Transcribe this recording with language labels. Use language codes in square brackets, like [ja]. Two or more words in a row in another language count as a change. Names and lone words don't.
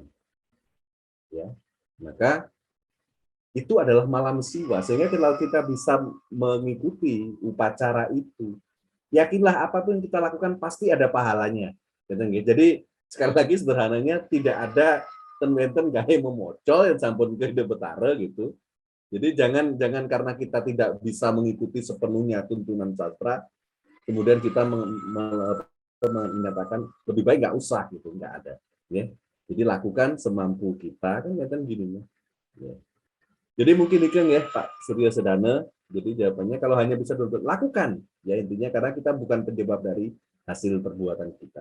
[id] Ya. Maka, itu adalah malam siwa, sehingga kalau kita bisa mengikuti upacara itu, yakinlah apapun yang kita lakukan pasti ada pahalanya. Jadi sekali lagi sederhananya tidak ada [ban] ten-ten gawe memocol yang sampun ke betara [id] gitu. Jadi jangan karena kita tidak bisa mengikuti sepenuhnya tuntunan sastra, kemudian kita menyatakan lebih baik nggak usah gitu, nggak ada. Ya. Jadi lakukan semampu kita kan gini ya. Jadi mungkin Ikeng ya Pak Surya Sedana. Jadi jawabannya kalau hanya bisa lakukan, ya intinya karena kita bukan penyebab dari hasil perbuatan kita.